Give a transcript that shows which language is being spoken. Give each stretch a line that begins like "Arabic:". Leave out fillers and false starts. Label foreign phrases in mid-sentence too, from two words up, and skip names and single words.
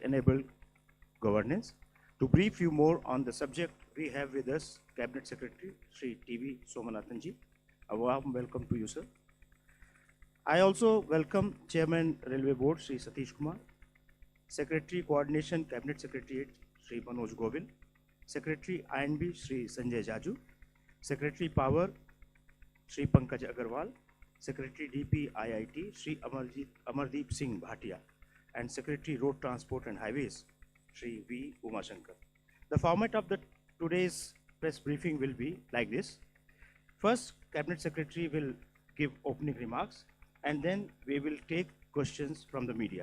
English: tech-enabled governance. To brief you more on the subject, we have with us Cabinet Secretary Sri T.V. Somanathan ji. A warm welcome to you, sir. I also welcome Chairman Railway Board Sri Satish Kumar, Secretary Coordination Cabinet Secretariat Sri Manoj Govind, Secretary INB Sri Sanjay Jaju, Secretary Power Sri Pankaj Agarwal, Secretary DP IIT Sri Amardeep Singh Bhatia, and Secretary Road Transport and Highways Sri V. Umashankar. The format of today's press briefing will be like this. First, Cabinet Secretary will give opening remarks, and then we will take questions from the media.